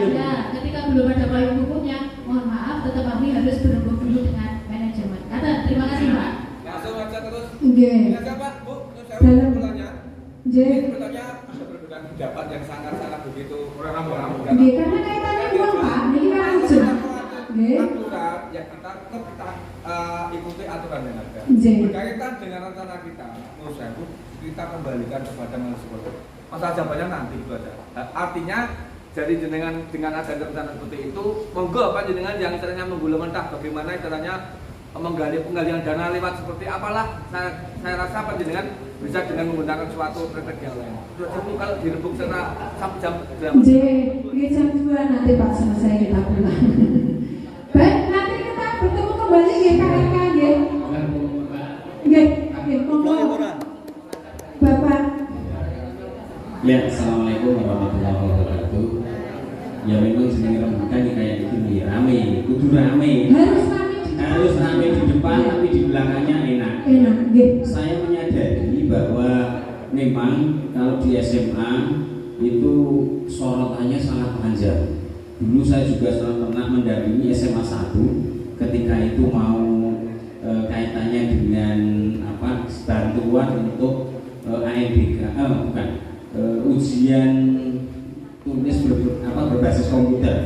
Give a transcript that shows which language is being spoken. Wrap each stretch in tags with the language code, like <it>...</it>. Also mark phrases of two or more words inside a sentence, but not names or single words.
<id>Ya, ketika belum ada payung hukumnya, mohon maaf, tetap kami harus berembuk dulu dengan manajemen. Terima kasih, Pak. Langsung aja terus. Nggih. Siapa, Bu? Dalam bertanya. Nggih. Bertanya ada perbedaan pendapat yang sangat-sangat begitu Nggih, karena kaitannya uang, Pak. Niki kan lucu. Nggih. Aturan yang kita ikuti aturan yang ada. Nggih. Berkaitan dengan rencana kita, menurut saya Bu, kita kembalikan kepada manajemen. Masa jawabannya nanti itu aja. Artinya jadi dengan ada rencana seperti itu,</id> <jv>monggo apa jenengan</jv> <id>yang istilahnya menggulung mentah bagaimana istilahnya menggali penggalian dana lewat seperti apalah, saya rasa panjenengan bisa dengan menggunakan suatu strategi yang lain. Kalau dirembuk secara jam 2 nanti Pak selesai kita pulang. Baik, nanti kita bertemu kembali ya KRK ya. Nggih, monggo. Bapak.</id> <ar>Ya, السلام عليكم ورحمة الله وبركاته.</ar> <id>Ya memang</id> <jv>seneng rembukan</jv> <id>kayak gini rame,</id> <jv>kudu rame.</jv> <id>Harus rame di depan, tapi di belakangnya enak. Saya menyadari bahwa memang kalau di SMA itu sorotannya sangat panjang. Dulu saya juga pernah mendampingi SMA 1 ketika itu mau kaitannya dengan bantuan untuk AMBK, ujian tulis berbasis komputer.</id>